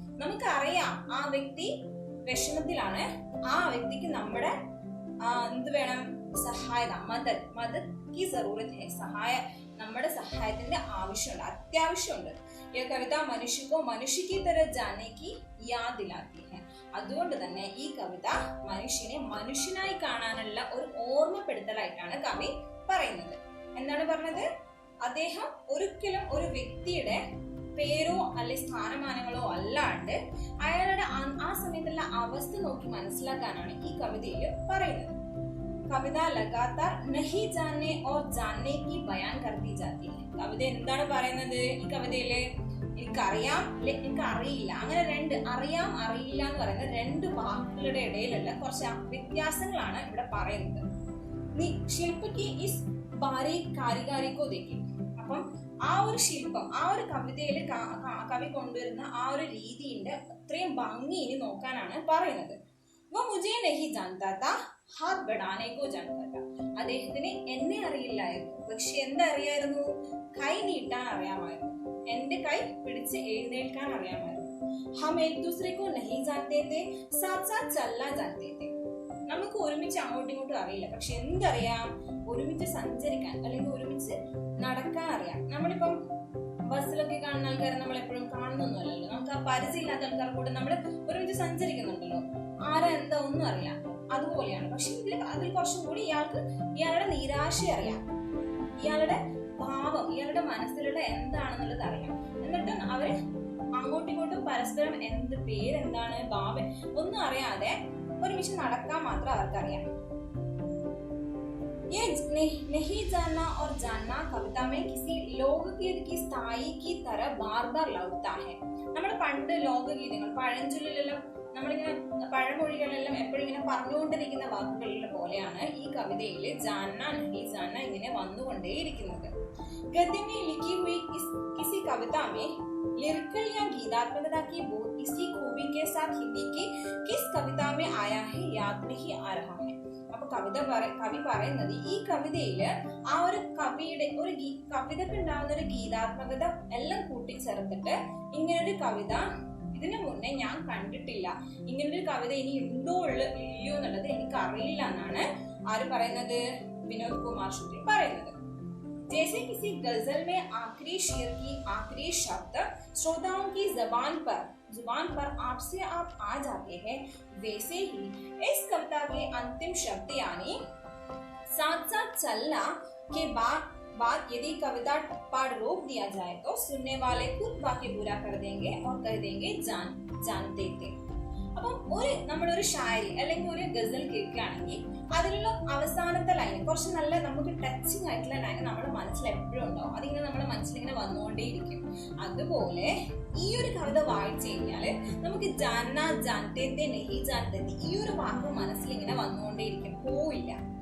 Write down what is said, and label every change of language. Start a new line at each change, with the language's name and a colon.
Malayalam: നമുക്കറിയാം ആ വ്യക്തി വിഷമത്തിലാണ്, ആ വ്യക്തിക്ക് നമ്മുടെ എന്ത് വേണം, സഹായത,
Hindi: മദത് की जरूरत है,
Malayalam: നമ്മുടെ സഹായത്തിന്റെ ആവശ്യമുണ്ട്, അത്യാവശ്യമുണ്ട്. ഈ കവിത
Hindi: മനുഷ്യ की तरह जाने की याद दिलाती है.
Malayalam: അതുകൊണ്ട് തന്നെ ഈ കവിത മനുഷ്യനെ മനുഷ്യനായി കാണാനുള്ള ഒരു ഓർമ്മപ്പെടുത്തലായിട്ടാണ് കവി പറയുന്നത്. എന്താണ് പറഞ്ഞത്? അദ്ദേഹം ഒരിക്കലും ഒരു വ്യക്തിയുടെ പേരോ അല്ലെ സ്ഥാനമാനങ്ങളോ അല്ലാണ്ട് അയാളുടെ ആ സമയത്തുള്ള അവസ്ഥ നോക്കി മനസ്സിലാക്കാനാണ് ഈ കവിതയിൽ പറയുന്നത്.
Hindi: കവിത ലഗാതാർ നഹി ജാനേ ഓർ ജാനേ കി ബയാൻ കർത്തി ജാതി ഹൈ.
Malayalam: കവിത എന്താണ് പറയുന്നത് ഈ കവിതയില്? എനിക്കറിയാം, എനിക്ക് അറിയില്ല, അങ്ങനെ രണ്ട് അറിയാം അറിയില്ല എന്ന് പറയുന്ന രണ്ട് വാക്കുകളുടെ ഇടയിലുള്ള കുറച്ച് വ്യത്യാസങ്ങളാണ് ഇവിടെ പറയുന്നത്.
Hindi: ശില്പക്ക് ഇസ് ബാരീക് കാരിഗാരിക്കോ ദേഖി.
Malayalam: അപ്പം ആ ഒരു ശില്പം, ആ ഒരു കവിതയിൽ കവി കൊണ്ടുവരുന്ന ആ ഒരു രീതിന്റെ അത്രയും ഭംഗി ഇനി നോക്കാനാണ് പറയുന്നത്.
Hindi: वो मुझे नहीं जानता था, हाथ बढ़ाने को जानता था.
Malayalam: അദ്ദേഹത്തിന് എന്നെ അറിയില്ലായിരുന്നു, പക്ഷെ എന്തറിയായിരുന്നു? കൈ നീട്ടാൻ അറിയാമായിരുന്നു, എന്റെ കൈ പിടിച്ച് എഴുന്നേൽക്കാൻ അറിയാമായിരുന്നു.
Hindi: हम एक दूसरे को नहीं जानते थे, साथ साथ चलना जानते थे.
Malayalam: നമുക്ക് ഒരുമിച്ച് അങ്ങോട്ടും ഇങ്ങോട്ടും അറിയില്ല, പക്ഷെ എന്തറിയാം? ഒരുമിച്ച് സഞ്ചരിക്കാൻ അല്ലെങ്കിൽ ഒരുമിച്ച് നടക്കാൻ അറിയാം. നമ്മളിപ്പം ബസ്സിലൊക്കെ കാണുന്ന ആൾക്കാരെ നമ്മൾ എപ്പോഴും കാണുന്നൊന്നുമല്ലല്ലോ, നമുക്ക് ആ പരിചയമില്ലാത്ത ആൾക്കാർ കൂടെ നമ്മൾ ഒരുമിച്ച് സഞ്ചരിക്കുന്നുണ്ടല്ലോ, ആരാ എന്താ ഒന്നും അറിയാം. അതുപോലെയാണ്. പക്ഷെ അതിൽ കുറച്ചും കൂടി ഇയാളുടെ നിരാശ അറിയാം, ഇയാളുടെ ഭാവം, ഇയാളുടെ മനസ്സിലുള്ള എന്താണെന്നുള്ളത് അറിയാം. എന്നിട്ട് അവര് അങ്ങോട്ടും ഇങ്ങോട്ടും പരസ്പരം എന്ത് പേരെന്താണ്, ഭാവം ഒന്നും അറിയാതെ ഒരുമിച്ച് നടക്കാൻ മാത്രം അവർക്കറിയാം.
Hindi: ये नहीं जानना और जानना कविता में किसी लोकगीत की स्थाई की तरह बार बार लौटता है.
Malayalam: നമ്മുടെ പണ്ട് ലോകഗീതങ്ങൾ, പഴഞ്ചൊല്ലിലെല്ലാം നമ്മളിങ്ങനെ പഴമൊഴികളെല്ലാം എപ്പോഴും ഇങ്ങനെ പറഞ്ഞുകൊണ്ടിരിക്കുന്ന വാക്കുകളിലെ പോലെയാണ് ഈ കവിതയിൽ
Hindi: ജാന്ന നഹി ജാന്ന
Malayalam: ഇങ്ങനെ വന്നുകൊണ്ടേയിരിക്കുന്നത്.
Hindi: गद्य में लिखी हुई किसी कविता में लिरिकल या गीतात्मकता की बोध इसी खूबी के साथ हिंदी की किस कविता में आया है याद नहीं आ रहा है.
Malayalam: അപ്പൊ കവി പറയുന്നത് ഈ കവിതയില് ആ ഒരു കവിതക്ക് ഉണ്ടാവുന്ന ഒരു ഗീതാത്മകത എല്ലാം കൂട്ടിച്ചേർത്തിട്ട് ഇങ്ങനൊരു കവിത ഇതിനു മുന്നേ ഞാൻ കണ്ടിട്ടില്ല, ഇങ്ങനൊരു കവിത ഇനി ഉണ്ടോ ഇല്ലയോ എന്നുള്ളത് എനിക്ക് അറിയില്ല എന്നാണ് ആര് പറയുന്നത്? വിനോദ് കുമാർ ശുക്ല പറയുന്നത്.
Hindi: जैसे किसी गजल में आखिरी शेर की आखिरी शब्द श्रोताओं की जुबान पर आपसे आप आ जाते हैं, वैसे ही इस कविता के अंतिम शब्द यानी साथ साथ चलना के बाद यदि कविता पाठ रोक दिया जाए तो सुनने वाले खुद वाक्य पूरा कर देंगे और कह देंगे जानते थे.
Malayalam: അപ്പം നമ്മളൊരു ഷായരി അല്ലെങ്കിൽ ഒരു ഗസൽ കേൾക്കുകയാണെങ്കിൽ അതിലുള്ള അവസാനത്തെ ലൈൻ കുറച്ച് നല്ല നമുക്ക് ടച്ചിങ് ആയിട്ടുള്ള ലൈൻ നമ്മുടെ മനസ്സിൽ എപ്പോഴും ഉണ്ടാവും, അതിങ്ങനെ നമ്മുടെ മനസ്സിലിങ്ങനെ വന്നുകൊണ്ടേയിരിക്കും. അതുപോലെ ഈ ഒരു കവിത വായിച്ചു കഴിഞ്ഞാല് നമുക്ക്
Hindi: ജാന്ന ജാൻതേ നെഹി ജാൻതേ
Malayalam: ഈ ഒരു വാക്ക് മനസ്സിലിങ്ങനെ വന്നുകൊണ്ടേയിരിക്കും, പോവില്ല.